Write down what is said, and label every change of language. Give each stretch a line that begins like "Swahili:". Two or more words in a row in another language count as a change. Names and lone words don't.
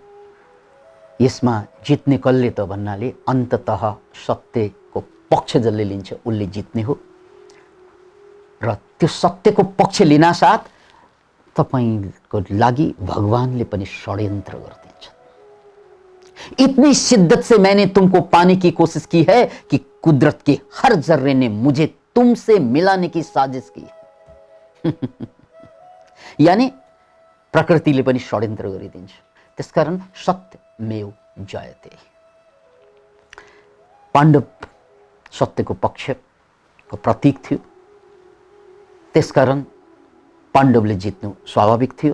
Nepali: यसमा जित्ने कसले त भन्नाले अन्ततः सत्यको पक्ष जसले लिन्छ उसले जित्ने हो। र त्यो सत्यको पक्ष लिनासाथ तपाईको लागि भगवानले पनि षड्यन्त्र गरिदिन्छ।
Hindi: इतनी शिद्दत से मैंने तुमको पाने की कोशिश की है कि कुदरत के हर जर्रे ने मुझे तुमसे मिलाने की साजिश की है।
Nepali: यानी प्रकृतिले पनि षड्यन्त्र गरिदिन्छ।
Sanskrit: त्यसकारण सत्यमेव जयते।
Nepali: पाण्डव सत्यको पक्षको प्रतीक थियो, त्यसकारण पाण्डवले जित्नु स्वाभाविक थियो।